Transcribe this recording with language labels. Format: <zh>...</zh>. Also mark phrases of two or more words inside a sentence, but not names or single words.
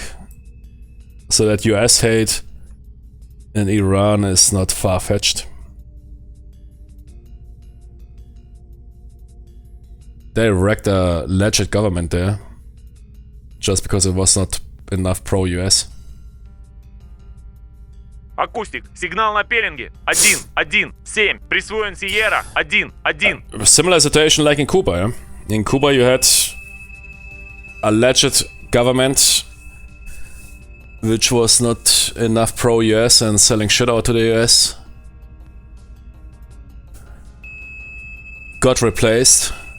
<en>So that US hate in Iran is not far-fetched. They wrecked a legit government there just because it was not enough pro-US.</en> <ru>Акустик, сигнал на пеленге. 1, 1, 7. Присвоен Сиера. 1, 1.</ru> <en>Similar situation like in Cuba, yeah? In Cuba you had a legit government which was not enough pro-US and selling shit out to the US. Got replaced.</en>